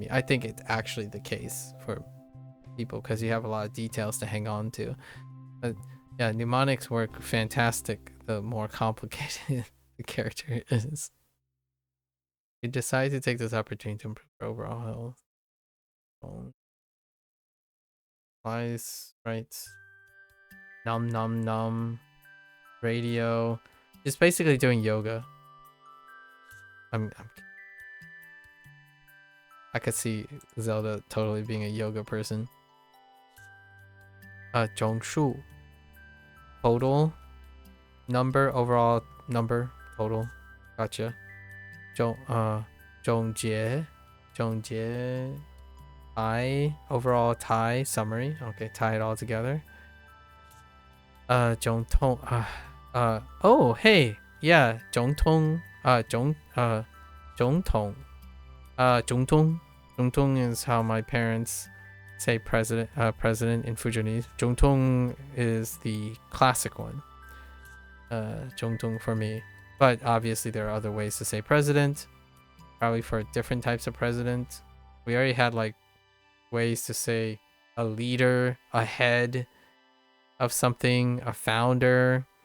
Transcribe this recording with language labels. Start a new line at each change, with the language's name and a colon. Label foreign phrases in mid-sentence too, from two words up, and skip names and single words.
English: I think it's actually the case for people because you have a lot of details to hang on to. But yeah, mnemonics work fantastic the more complicated the character is. You decide to take this opportunity to improve overall health. Wise, right? Nom nom nom. Radio. It's basically doing yoga. I could see Zelda totally being a yoga person. Zhongshu. Total number, overall number, total. Gotcha. 总结 tie overall tie summary. Okay, tie it all together. 总统 oh hey yeah 总统总统总统 is how my parents say president in Fujianese. 总统 is the classic one. 总统 for me, but obviously there are other ways to say president, probably for different types of president. We already had like ways to say a leader, a head of something, a founder.